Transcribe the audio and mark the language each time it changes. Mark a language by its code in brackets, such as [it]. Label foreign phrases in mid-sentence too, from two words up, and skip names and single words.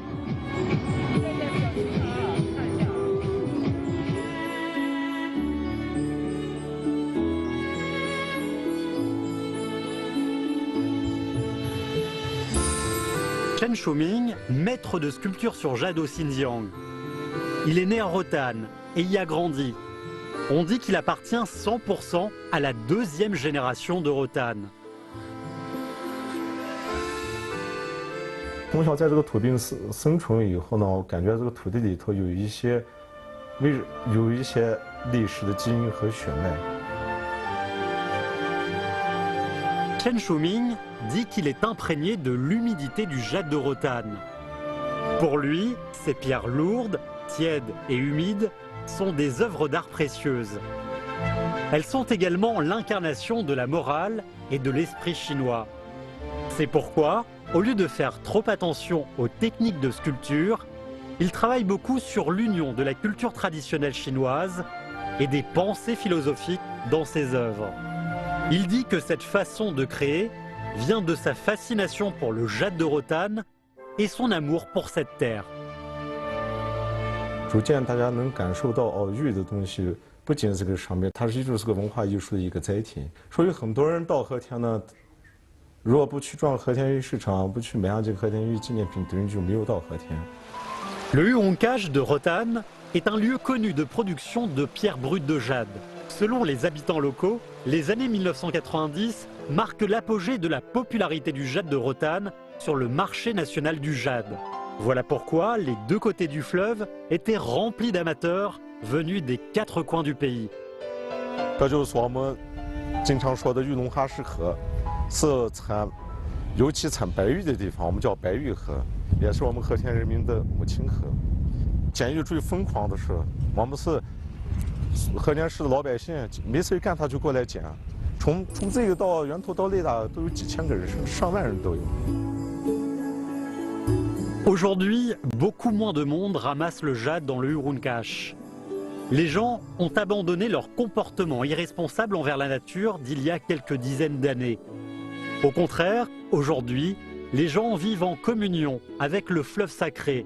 [fr] Chen Shuming, maître de sculpture sur jade au Xinjiang. Il est né à Rotan et y a grandi. On dit qu'il appartient 100% à la deuxième génération de Rotan. [zh] 从小在这个土地生存以后呢，我感觉这个土地里头有一些历史的基因和血脉。 [fr] Chen Shuming dit qu'il est imprégné de l'humidité du jade de Rotan. Pour lui, ces pierres lourdes, tièdes et humides sont des œuvres d'art précieuses. Elles sont également l'incarnation de la morale et de l'esprit chinois. C'est pourquoi, au lieu de faire trop attention aux techniques de sculpture, il travaille beaucoup sur l'union de la culture traditionnelle chinoise et des pensées philosophiques dans ses œuvres. Il dit que cette façon de créer vient de sa fascination pour le jade de Rotan et son amour pour cette terre. [zh] 逐渐大家能感受到哦，玉的东西不仅是个商品，它就是个文化艺术的一个载体。所以很多人到和田呢，如果不去逛和田玉市场，不去买上这个和田玉纪念品，等于就没有到和田。 [fr] Le Urungache de Rotan est un lieu connu de production de pierres brutes de jade. Selon les habitants locaux, les années 1990 marquent l'apogée de la popularité du jade de Rotan sur le marché national du jade. Voilà pourquoi les deux côtés du fleuve étaient remplis d'amateurs venus des quatre coins du pays. [zh] 这就是我们经常说的玉龙哈市河，是尤其产白玉的地方，我们叫白玉河，也是我们和田人民的母亲河。捡玉最疯狂的是，我们是和田市的老百姓，没事干他就过来捡，从这个到源头到雷达都有几千个人，上万人都有。 [fr] Aujourd'hui, beaucoup moins de monde ramasse le jade dans le Urungache. Les gens ont abandonné leur comportement irresponsable envers la nature d'il y a quelques dizaines d'années. Au contraire, aujourd'hui, les gens vivent en communion avec le fleuve sacré.